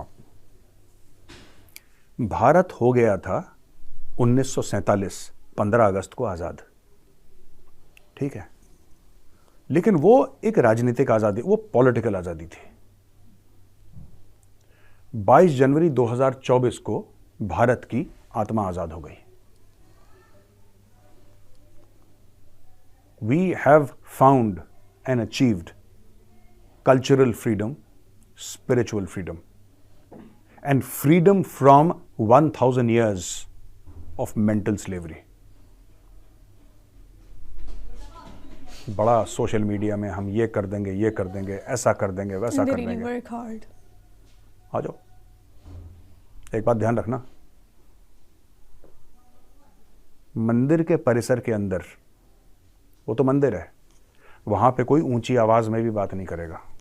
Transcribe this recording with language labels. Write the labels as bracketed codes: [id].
[hi] आप भारत हो गया था 1947 15 अगस्त को आजाद, ठीक है, लेकिन वो एक राजनीतिक आजादी, वो पॉलिटिकल आजादी थी। 22 जनवरी 2024 को भारत की आत्मा आजाद हो गई। [en] We have found and achieved cultural freedom, spiritual freedom, and freedom from 1000 years of mental slavery. [hi] बड़ा सोशल मीडिया में हम ये कर देंगे, ये कर देंगे, ऐसा कर देंगे, वैसा कर देंगे। [en] work hard. [hi] आ जाओ, एक बात ध्यान रखना, मंदिर के परिसर के अंदर, वो तो मंदिर है, वहां पे कोई ऊंची आवाज में भी बात नहीं करेगा।